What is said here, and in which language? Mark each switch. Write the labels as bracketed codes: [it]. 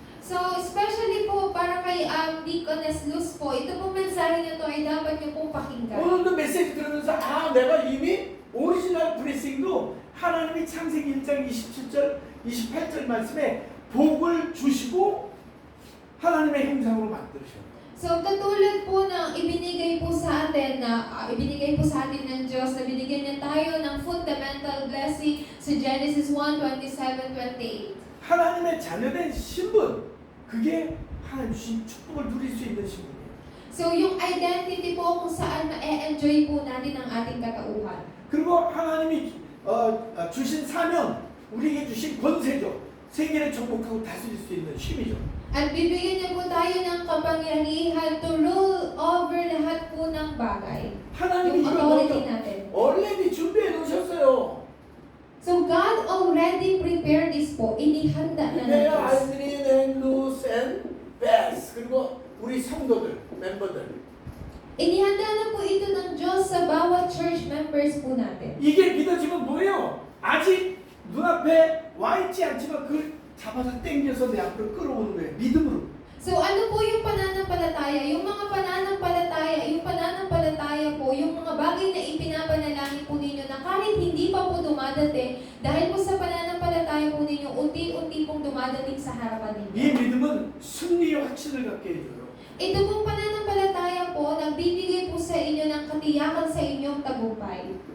[tl] So especially po para kay Deaconess Luz po, ito pong mensahe na to ay dapat niyo pong pakinggan. [ko] 오늘도 메시지 들으면서 내가 이미 오리지널 블레싱도 하나님이 창세기 1장 27절 28절 말씀에 복을 주시고 하나님의 형상으로 만드셔. [tl] So katulad po ng ibinigay po sa atin ng Diyos na binigyan niya tayo ng fundamental blessing sa Genesis 1:27-28. [ko] 하나님의 자녀된 신분 그게 하나님 주신 축복을 누릴 수 있는 신분이에요. [tl] So yung identity po kung saan ma-enjoy po natin ang ating katauhan. [ko] 그리고 하나님이 주신 사명 우리에게 주신 권세죠. 세계를 정복하고 다스릴 수 있는 힘이죠. [tl] At bibigyan niya po tayo ng kapangyarihan [en] to rule over [tl] lahat po ng bagay. [ko] 하나님이 [tl] Yung [ko] 이걸 [en] authority [ko] 먼저 [tl] natin. [ko] already 준비해 놓으셨어요. [en] So God already prepared this po. [tl] Inihanda na ng [ko] 내 [tl] Diyos. [ko] 아이들이 앤루스 앤 베스 그리고 우리 성도들 멤버들 [tl] Inihanda na po ito ng Diyos sa bawat church members po natin. [ko] 이게 믿어지면 뭐예요? 아직 눈앞에 와 있지 않지만 그걸 잡아서 당겨서 내 앞으로 끌어오는 거예요. 믿음으로. [tl] So ano po yung pananampalataya? Yung mga pananampalataya po, yung mga bagay na ipinapanalangin po ninyo na kahit hindi pa po dumadating, dahil po sa pananampalataya po ninyo, unti-unti pong dumadating sa harapan ninyo. [ko] 이 믿음은 승리의 확신을 갖게 해줘요. [tl] Ito pong pananampalataya po, nagbibigay po sa inyo ng katiyakan sa inyong tagumpay.